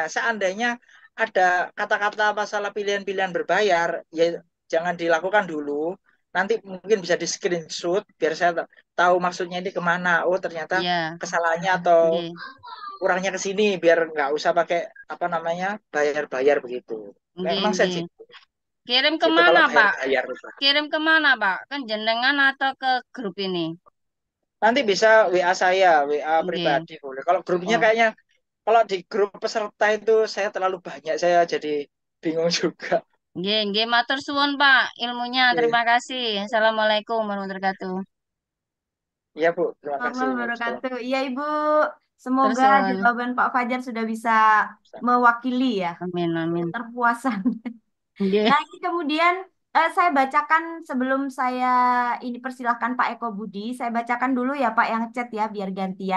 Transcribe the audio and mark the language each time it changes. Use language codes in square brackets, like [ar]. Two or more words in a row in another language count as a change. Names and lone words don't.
[id] Seandainya ada kata-kata masalah pilihan-pilihan berbayar ya jangan dilakukan dulu. Nanti mungkin bisa di screenshot biar saya tahu maksudnya ini kemana. Oh ternyata ya, kesalahannya atau nggih, kurangnya ke sini biar nggak usah pakai apa namanya bayar-bayar begitu. nggih, Memang nggih. sensitif Kirim itu kalau kemana Pak? bayar-bayar itu. Kirim kemana Pak? Ke jenengan atau ke grup ini? Nanti bisa WA saya, WA Nggih. pribadi boleh. Kalau grupnya Oh. kayaknya kalau di grup peserta itu saya terlalu banyak, saya jadi bingung juga. [jv] Nggih, nggih matur suwun Pak [id] ilmunya. Oke. Terima kasih. [ar] Assalamualaikum warahmatullahi wabarakatuh. [id] Iya Bu, terima kasih. [ar] Warahmatullahi Waalaikumsalam. [id] wabarakatuh. Iya, Ibu. Terus Semoga suwun. jawaban Pak Fajar sudah bisa mewakili ya Amin amin. keterpuasan. Nggih. Nah, ini kemudian saya bacakan sebelum saya ini persilahkan Pak Eko Budi, saya bacakan dulu ya Pak yang chat ya biar gantian.